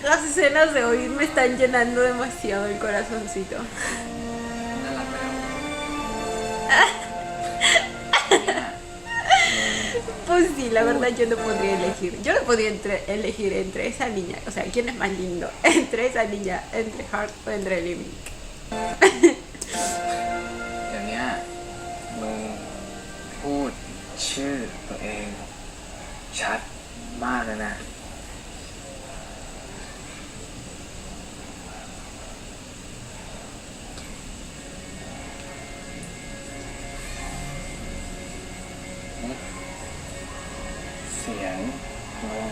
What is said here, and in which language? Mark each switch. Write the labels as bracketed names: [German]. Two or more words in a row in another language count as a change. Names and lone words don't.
[Spanish] escenas de hoy me están llenando demasiado el corazoncito. [Thai] น่ารักไหมครับ [Spanish] Pues sí, la verdad yo no podría elegir. Yo no podría elegir entre esa niña. O sea, ¿quién es más lindo? Entre esa niña, entre Heart o entre Living. [Thai] อย่างเนี้ยมึงพูดชื่อตัวเองชัดมากเลยนะ เสียงมึง